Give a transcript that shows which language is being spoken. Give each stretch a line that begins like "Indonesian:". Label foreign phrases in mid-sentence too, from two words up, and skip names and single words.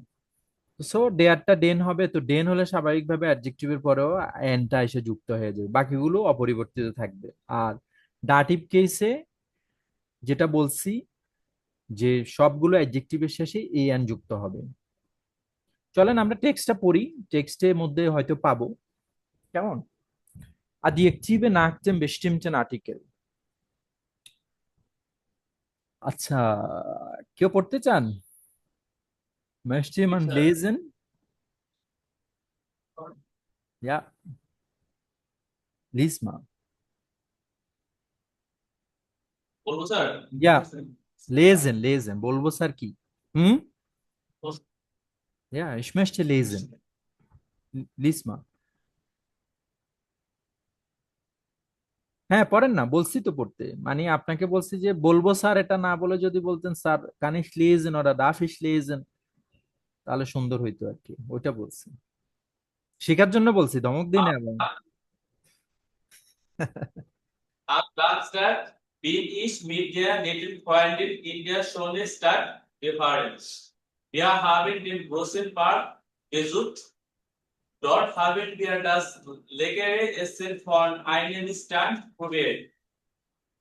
Bangla: সো ডেয়ারটা ডেন হবে, তো ডেন হলে স্বাভাবিকভাবে অ্যাডজেক্টিভের পরেও এনটা এসে যুক্ত হয়ে যাবে, বাকিগুলো অপরিবর্তিত থাকবে। আর ডাটিভ কেসে যেটা বলছি, যে সবগুলো অ্যাডজেক্টিভের শেষে এ এন যুক্ত হবে। চলেন আমরা টেক্সটটা পড়ি, টেক্সটের মধ্যে হয়তো পাবো। কেমন,
German: Adjektive nach dem bestimmten Artikel।
Bangla: আচ্ছা, কেউ পড়তে চান?
German: Möchte jemand lesen? Ja, lies mal।
Bangla: বলবো স্যার।
German: Ja, lesen, lesen,
Bangla: বলবো স্যার কি? হুম,
German: ja, ich möchte lesen। Lies mal।
Bangla: হ্যাঁ পড়েন না, বলছি তো পড়তে, মানে আপনাকে বলছি যে বলবো স্যার, এটা না বলে যদি বলতেন স্যার
German: kann ich lesen oder darf ich lesen,
Bangla: তাহলে সুন্দর হইতো আর কি, ওইটা বলছি, শেখার জন্য বলছি, ধমক দিই না এবং
German: Am Samstag bin ich mit der netten Freundin in der schönen Stadt gefahren. Wir haben den großen Park besucht. Dort haben wir das leckere Essen von einem Stand probiert.